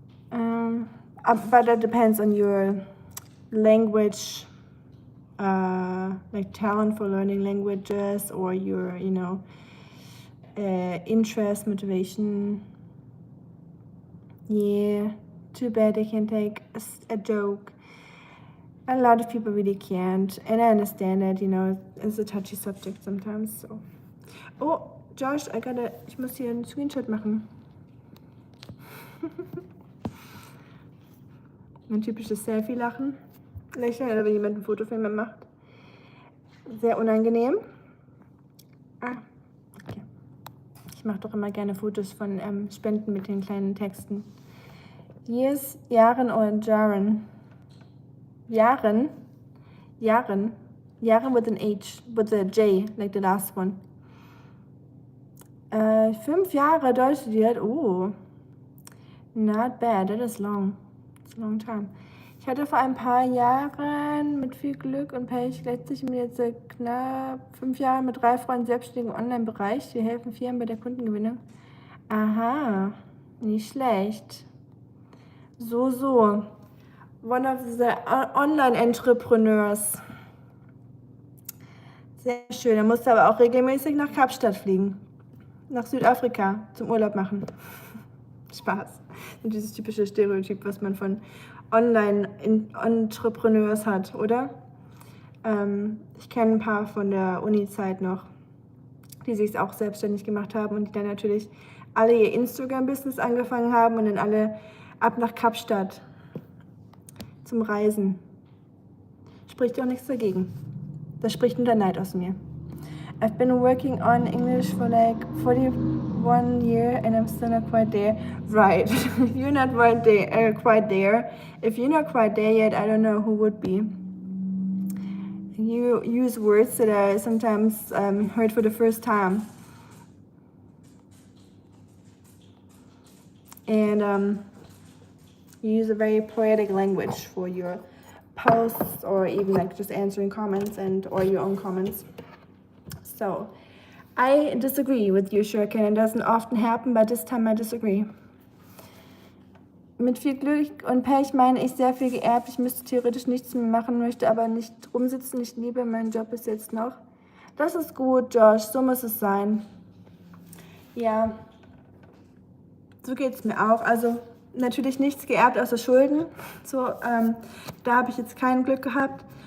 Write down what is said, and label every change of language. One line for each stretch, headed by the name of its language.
English: But that depends on your language, like talent for learning languages, or your, you know, interest, motivation. Yeah, too bad I can't take a joke. A lot of people really can't, and I understand that, you know, it's a touchy subject sometimes. So.
German: Oh, Josh, ich muss hier einen Screenshot machen. Mein typisches Selfie-Lachen. Lächeln, oder wenn jemand ein Foto von mir macht. Sehr unangenehm. Okay. Ich mache doch immer gerne Fotos von Spenden mit den kleinen Texten. Years, Jahren oder Jaren?
English: Jaren with an H, with a J, like the last one.
German: 5 Jahre Deutsch studiert.
English: Oh, not bad, that is long. It's a long time.
German: Ich hatte vor ein paar Jahren mit viel Glück und Pech letztlich mir jetzt knapp 5 Jahre mit 3 Freunden selbstständig im Online-Bereich. Wir helfen Firmen bei der Kundengewinnung. Aha, nicht schlecht. So.
English: One of the Online-Entrepreneurs.
German: Sehr schön. Da musst du aber auch regelmäßig nach Kapstadt fliegen. Nach Südafrika zum Urlaub machen. Spaß. Und dieses typische Stereotyp, was man von Online-Entrepreneurs hat, oder? Ich kenne ein paar von der Uni-Zeit noch, die sich auch selbstständig gemacht haben und die dann natürlich alle ihr Instagram-Business angefangen haben und dann alle ab nach Kapstadt zum Reisen. Spricht auch nichts dagegen. Das spricht nur der Neid aus mir.
English: I've been working on English for like 41 years and I'm still not quite there. Right, you're not quite there. If you're not quite there yet, I don't know who would be. You use words that I sometimes heard for the first time. And you use a very poetic language for your posts, or even like just answering comments or your own comments. So, I disagree with you, Shuriken. It doesn't often happen, but this time I disagree.
German: Mit viel Glück und Pech meine ich sehr viel geerbt. Ich müsste theoretisch nichts mehr machen, möchte aber nicht rumsitzen. Ich liebe meinen Job bis jetzt noch. Das ist gut, Josh. So muss es sein. Ja, so geht es mir auch. Also natürlich nichts geerbt außer Schulden. So, da habe ich jetzt kein Glück gehabt.